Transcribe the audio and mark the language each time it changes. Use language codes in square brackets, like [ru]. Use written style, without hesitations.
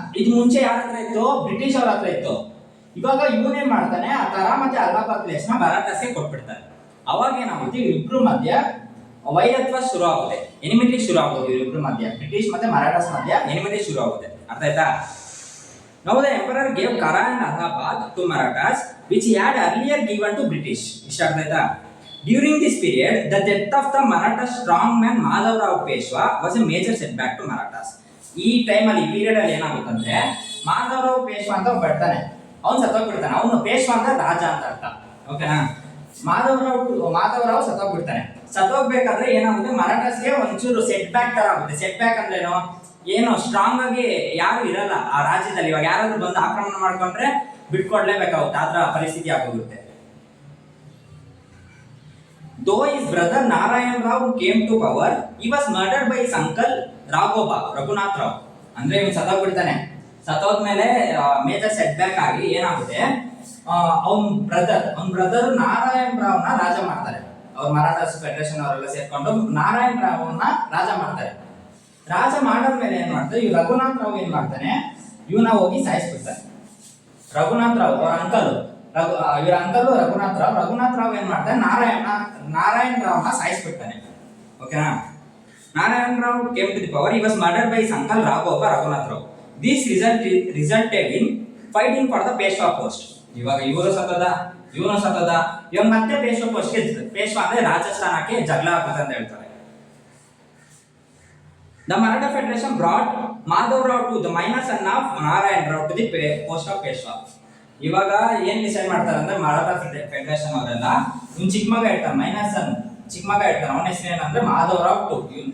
[kn] ಇದು ಮುಂಚೆ ಯಾರ ಹತ್ರ ಇತ್ತು, ಬ್ರಿಟಿಷ್ ಅವ್ರ ಹತ್ರ ಇತ್ತು. ಇವಾಗ ಇವನೇನ್ ಮಾಡ್ತಾನೆ, ಆ ಕಾರಾ ಮತ್ತೆ ಅಲಹಾಬಾದ್ ಪ್ಲೇಸ್ ನ ಮರಾಠಸ್ಗೆ ಕೊಟ್ಬಿಡ್ತಾರೆ. ಅವಾಗ ಏನಾಗುತ್ತೆ, ಇಬ್ರು ಮಧ್ಯ ವೈರತ್ವ ಶುರು ಆಗುತ್ತೆ, ಎನಿಮಿಟಿ ಶುರು ಆಗುತ್ತೆ. ಇಬ್ರು ಮಧ್ಯ, ಬ್ರಿಟಿಷ್ ಮತ್ತೆ ಮರಾಠಸ್ ಮಧ್ಯ ಎನಿಮಿಟಿ ಶುರು ಆಗುತ್ತೆ. ಅರ್ಥ ಆಯ್ತಾ? [en] Now the emperor gave Kara and Allahabad to Marathas which he had earlier given to British. [kn] ಇಷ್ಟ ಅರ್ಥ ಆಯ್ತಾ? [en] During this period the death of the Maratha strongman Madhavrao Peshwa was a major setback to Marathas. [kn] ಈ time ಅಲ್ಲಿ, ಈ period ಅಲ್ಲಿ ಏನಾಗುತ್ತಂದ್ರೆ, ಮಾಧವರಾವ್ ಪೇಶ್ವಾ ಅಂತ ಬರ್ತಾನೆ, ಅವ್ನು ಸತ್ತೋಗ್ಬಿಡ್ತಾನೆ. ಅವನು ಪೇಶ್ವಾ ಅಂತ ರಾಜ ಅಂತ ಅರ್ಥ. ಓಕೆನಾ? ಮಾಧವರಾವ್ ಸತ್ತೋಗ್ಬಿಡ್ತಾನೆ. ಸತ್ತೋಗ್ಬೇಕಾದ್ರೆ ಏನಾಗುತ್ತೆ, ಮರಾಠಸ್ಗೆ ಒಂಚೂರು ಸೆಟ್ ಬ್ಯಾಕ್ ತರ ಆಗುತ್ತೆ. ಸೆಟ್ ಬ್ಯಾಕ್ ಅಂದ್ರೆ ಏನು ಸ್ಟ್ರಾಂಗ್ ಆಗಿ ಯಾರು ಇರಲ್ಲ ಆ ರಾಜ್ಯದಲ್ಲಿ. ಇವಾಗ ಯಾರಾದ್ರೂ ಬಂದು ಆಕ್ರಮಣ ಮಾಡ್ಕೊಂಡ್ರೆ ಬಿಟ್ಕೊಡ್ಲೇಬೇಕಾಗುತ್ತೆ, ಆತರ ಪರಿಸ್ಥಿತಿ ಆಗೋಗುತ್ತೆ. [en] Though his brother Narayan Rao came to power, he was murdered by his uncle Raghunath Rao. [kn] ಅಂದ್ರೆ ಇವನು ಸತ್ತೋಗ್ಬಿಡ್ತಾನೆ. ಸತ್ತೋದ್ಮೇಲೆ ಮೇಜರ್ ಸೆಟ್ ಬ್ಯಾಕ್ ಆಗಿ ಏನಾಗುತ್ತೆ, ಅವನ ಬ್ರದರ್ ನಾರಾಯಣ್ ರಾವ್ನ ರಾಜ ಮಾಡ್ತಾರೆ. ಅವ್ರು ಮರಾಠಾಸ್ ಫೆಡರೇಷನ್ ಅವರೆಲ್ಲ ಸೇರ್ಕೊಂಡು ನಾರಾಯಣ್ ರಾವ್ನ ರಾಜ ಮಾಡ್ತಾರೆ. ರಾಜ ಮಾಡಿದ್ಮೇಲೆ ಏನ್ ಮಾಡ್ತಾರೆ, ಇವ್ ರಘುನಾಥ್ ರಾವ್ ಏನ್ ಮಾಡ್ತಾನೆ, ಇವನ ಹೋಗಿ ಸಾಯಿಸ್ಬಿಡ್ತಾನೆ. ರಘುನಾಥ್ ರಾವ್ ಅವ್ರ ಇವರ ಅಂಕಲ್ ರಘುನಾಥ್ ರಾವ್ ಏನ್ ಮಾಡ್ತಾನೆ, ನಾರಾಯಣ್ ರಾವ್ನ ಸಾಯಿಸ್ಬಿಡ್ತಾನೆ. ಓಕೆನಾ? [en] Narayan Rao came to the power, he was murdered by his uncle Raghunath Rao. This resulted in fighting for the Peshwa post. [kn] ಇವಾಗ ಇವನು ಸತ್ತದ, ಇವಾಗ ಮತ್ತೆ ಪೇಶ್ವಾ ಅಂದ್ರೆ ರಾಜಸ್ಥಾನಕ್ಕೆ ಜಗಳ ಆಗುತ್ತೆ ಅಂತ ಹೇಳ್ತಾರೆ. [en] The Maratha Federation brought Madhavrao to the minor son of Narayan Rao to the post of Peshwa. [kn] ಇವಾಗ ಏನ್ ಡಿಸೈಡ್ ಮಾಡ್ತಾರೆ ಅಂದ್ರೆ, ಮರಾಠ ಫೆಡರೇಷನ್ ಅವರೆಲ್ಲ ಚಿಕ್ಕ ಮಗ ಇರ್ತಾನೆ, ಅವನ ಹೆಸರು ಏನಂದ್ರೆ ಮಾಧವರಾವ್ II.